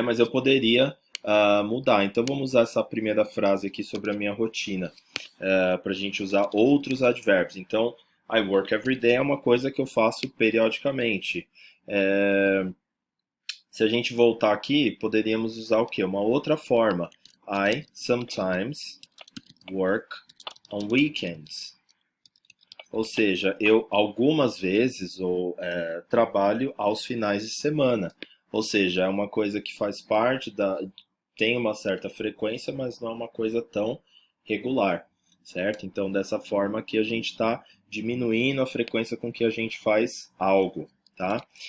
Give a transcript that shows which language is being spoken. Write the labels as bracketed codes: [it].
[pt] Mas eu poderia mudar. Então vamos usar essa primeira frase aqui sobre a minha rotina, para a gente usar outros advérbios. Então, [en] I work every day [pt] é uma coisa que eu faço periodicamente. Se a gente voltar aqui, poderíamos usar o quê? Uma outra forma. [en] I sometimes work on weekends. [pt] Ou seja, eu algumas vezes trabalho aos finais de semana. Ou seja, é uma coisa que faz parte tem uma certa frequência, mas não é uma coisa tão regular, certo? Então, dessa forma aqui a gente está diminuindo a frequência com que a gente faz algo, tá?